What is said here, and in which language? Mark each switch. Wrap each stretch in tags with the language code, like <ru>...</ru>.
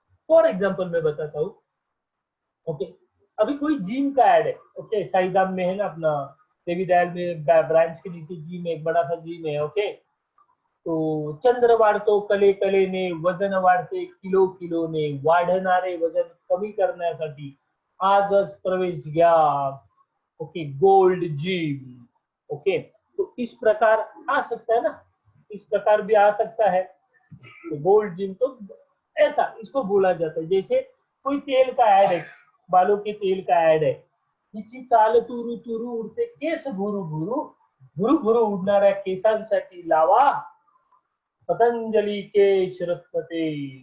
<hi>For example मैं बताता हूँ. ओके, अभी कोई जिम का ऐड है. ओके, साईदाम में है ना अपना, देवी दयाल में ब्रांच के नीचे जिम है, एक बड़ा सा जिम है.</hi> <mr>ओके, तो चंद्र वाढतो कले कलेने, वजन वाढते किलो किलोने, वाढणारे वजन कमी करण्यासाठी आजच प्रवेश घ्या.</mr> <en>Okay, gold gym.</en> <hi>ओके, तो इस प्रकार आ सकता है ना, इस प्रकार भी आ सकता है. तो गोल्ड जिम, तो ऐसा इसको बोला जाता है. जैसे कोई तेल का ऐड है,</hi> <mr>बालों के तेल का ऐड है, हिची चाल तुरु तुरु उडते केस भुरू भुरू, भुरू भुरू उडणाऱ्या केसांसाठी लावा पतंजलि केश रत्नते.</mr>